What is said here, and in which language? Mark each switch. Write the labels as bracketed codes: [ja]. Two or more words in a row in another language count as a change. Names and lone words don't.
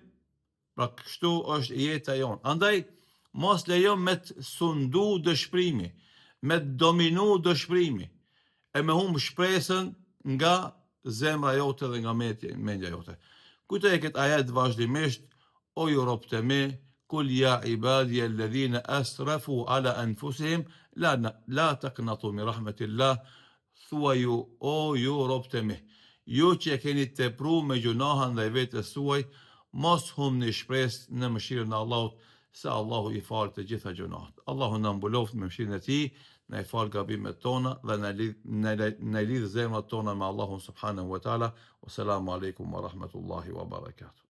[sq] Pra kështu është jeta jonë. Andaj mos lejo me të sundu dëshpërimi, me të dominu dëshpërimi, e me humb shpresën nga zemra jote dhe nga mendja jote. Kujtoj këtë ajet vazhdimisht, o ju robët e mi, [ar] قل يا عبادي الذين أسرفوا على أنفسهم لا تقنطوا من رحمة الله. [sq] Thuaju, o ju robët e mi, ju që e keni tepru me gjunahan dhe vetës suaj, mos humni shpresë në mëshirën e Allahut, se Allahu I fal të gjitha gjunahat. Allahu na mbuloft me mëshirën e Tij, na I fal gabimet tona dhe na lidh zemrat tona me Allahun [ar] سبحانه وتعالى. والسلام عليكم ورحمة الله وبركاته.